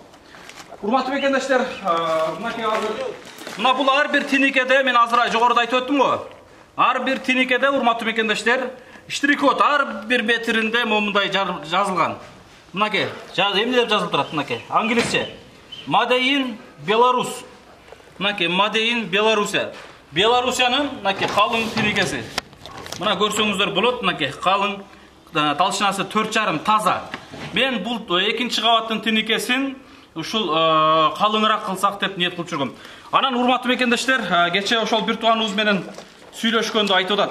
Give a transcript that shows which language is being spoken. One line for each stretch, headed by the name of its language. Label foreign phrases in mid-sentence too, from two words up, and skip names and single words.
Kyrgyz: Урматтуу бекендештер, мына бул ар бир тинекеде мен азыр жогоруда айтып өттүм го. Ар бир тинекеде урматтуу бекендештер, штрих-код ар бир метринде момундай жазылган. Мынакей, эмне деп жазылып турат мынакей, англисче.
English: Made in Belarus. Мынакей, Made in Белоруссия.
Kyrgyz: Белоруссиянын мынакей калың тинекеси. Мына көрсөңүздөр болот, мынакей калың, талшынасы 4,5 таза. Мен бул экинчи кабаттын тинекесин ушул калыңыраак кылсак деп ниет кылып жүргөм. Анан урматтуу бекендештер, кече ошол бир тууганыбыз менен сүйлөшкөндө айтып атат.